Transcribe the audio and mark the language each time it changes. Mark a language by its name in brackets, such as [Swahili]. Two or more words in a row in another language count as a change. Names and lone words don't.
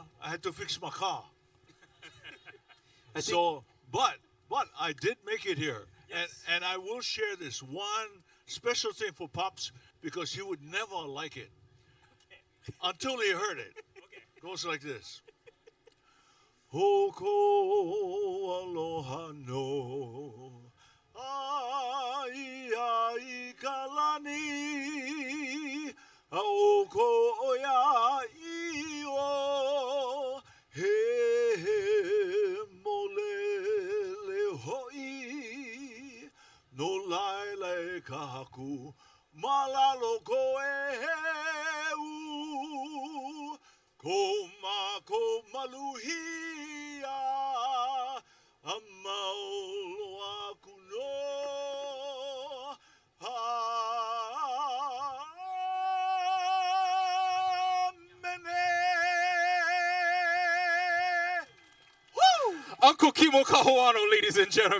[English] I had to fix my car. But I did make it here. Yes. And I will share this one special thing for Pops, because he would never like it until he heard it. It goes like this. [Hawaiian] Hoko aloha no. Ai ai kalani aoko oya io he molele hoi no laile kahaku malalo koeu koma komaluhia amaulo aku [English] Uncle Kimo Kahuano, ladies and gentlemen.